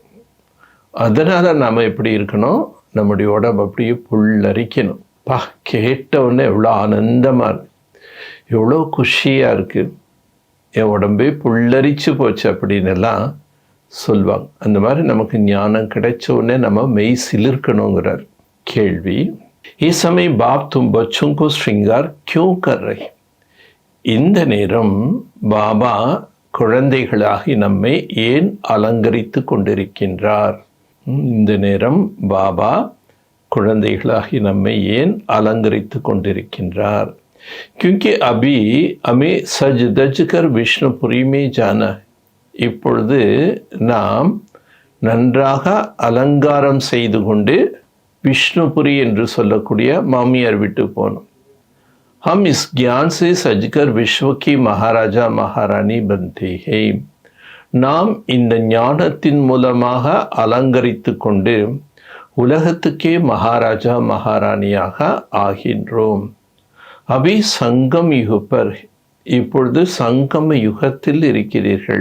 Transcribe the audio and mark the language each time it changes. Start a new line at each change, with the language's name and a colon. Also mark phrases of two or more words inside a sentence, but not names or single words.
Tamil: அதனால் நாம் எப்படி இருக்கணும், நம்முடைய உடம்பு அப்படியே புல்லரிக்கணும். கேட்டவுடனே எவ்வளோ ஆனந்தமாக இருக்கு, எவ்வளோ குஷியாக இருக்குது, என் உடம்பே புல்லரிச்சு போச்சு அப்படின்னு எல்லாம் சொல்லுவாங்க. அந்த மாதிரி நமக்கு ஞானம் கிடைச்ச உடனே நம்ம மெய் சிலிர்க்கணுங்கிறார். கேள்வி:
Hindi: इस समय बाप तुम बच्चों को श्रृंगार क्यों कर रहे?
Tamil: இந்த நேரம் பாபா குழந்தைகளாகி நம்மை ஏன் அலங்கரித்து கொண்டிருக்கின்றார்? இந்த நேரம் பாபா குழந்தைகளாகி நம்மை ஏன் அலங்கரித்து கொண்டிருக்கின்றார்?
Hindi: क्योंकि अभी हमें सज दज कर विष्णुपुरी में जाना है.
Tamil: இப்பொழுது நாம் நன்றாக அலங்காரம் செய்து கொண்டு விஷ்ணுபுரி என்று சொல்லக்கூடிய மாமியார் விட்டு போனோம்.
Hindi: हम इस ज्ञान से सजकर विश्व की महाराजा महारानी बनते हैं.
Tamil: நாம் இந்த ஞானத்தின் மூலமாக அலங்கரித்து கொண்டு உலகத்துக்கே மகாராஜா மகாராணியாக ஆகின்றோம்.
Hindi: अभी संगम युग पर,
Tamil: இப்பொழுது சங்கம யுகத்தில் இருக்கிறீர்கள்.